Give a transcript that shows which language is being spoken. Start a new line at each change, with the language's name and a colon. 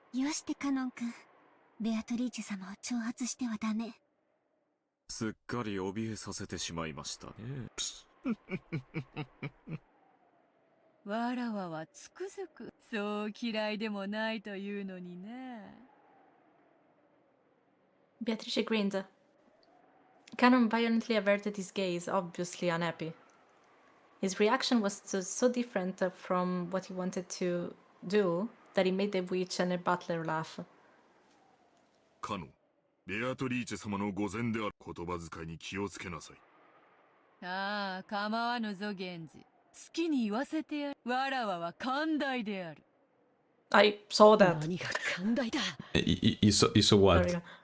Japanese: よしてカノン君、ベアトリーチェ様を挑発してはダメ。すっかり怯えさせてしまいましたね。わらわはつくづくそう嫌いでもないというのにね。
English: Beatrice grinned. Canon violently averted his gaze, obviously unhappy. His reaction was so different from what he wanted to do that he made the witch and her butler laugh.
Japanese: カノン、ベアトリーチェ様の御前である言葉遣いに気をつけなさい。ああ、構わぬぞ源氏。好きに言わせてやる。わらわは寛大である。
English: I saw that.
Japanese: 何が寛大だ。
English: You saw what?